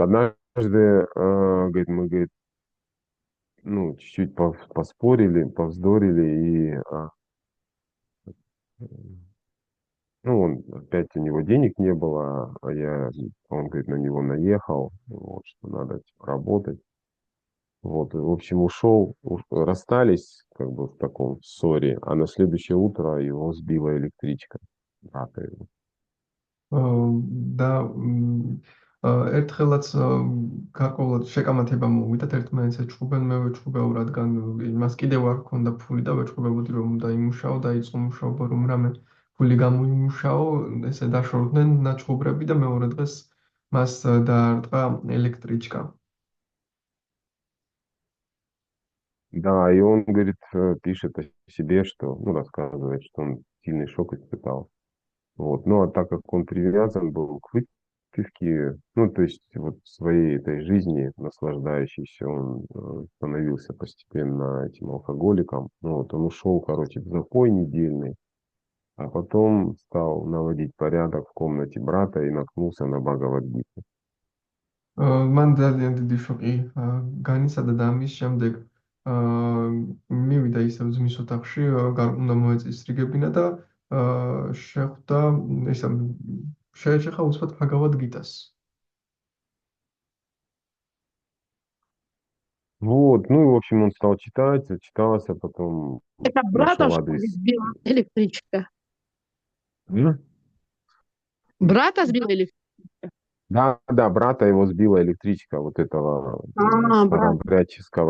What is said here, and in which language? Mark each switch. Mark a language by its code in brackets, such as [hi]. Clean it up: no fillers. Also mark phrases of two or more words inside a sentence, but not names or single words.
[ru] Однажды, говорит, мы, говорит, ну, чуть-чуть поспорили, повздорили, ну, опять у него денег не было, он, говорит, на него наехал, вот, что надо типа, работать. Вот, и, в общем, расстались, как бы, в таком ссоре, а на следующее утро его сбила электричка, брата его. [ka] და ერთხელაც გარკვეულად შეკამათება მოვიდათ, ერთმანეთს ეჩხუბენ, მე ვეჩხუბეო, რადგან იმას კიდევ არ ჰქონდა ფული და ვეჩხუბებოდი, რომ უნდა იმუშაო, დაიწყო მუშაობა, რომ რამე ფული გამოიმუშაო, ესე დაშორდნენ ნაჩხუბრები და მეორე დღეს მას დაარტყა ელექტრიჩკა. [ru] Да, и он, говорит, пишет о себе, что, ну, рассказывает, что он сильный шок испытал. Вот. Ну, а так как он привязан был к выпивке, ну, то есть вот в своей этой жизни наслаждающийся, он становился постепенно этим алкоголиком. Ну, вот он ушел, короче, в запой недельный, а потом стал наводить порядок в комнате брата и наткнулся на Бхагавад-гиту. [ka] მან ძალიან დიდი შოკი განიცადა და ამის შემდეგ მივიდა ისევ ძმის ოთახში, უნდა მოეწესრიგებინა და შეხვდა შეეჩეხა უცბად ბჰაგავად გიტას. [ru] Вот, ну и, в общем, он стал читать, зачитался, потом Это брата, нашел что ли, адрес. сбила электричка? М? Брата сбила электричка? Да, да, брата его сбила электричка, вот этого Брат. старообрядческого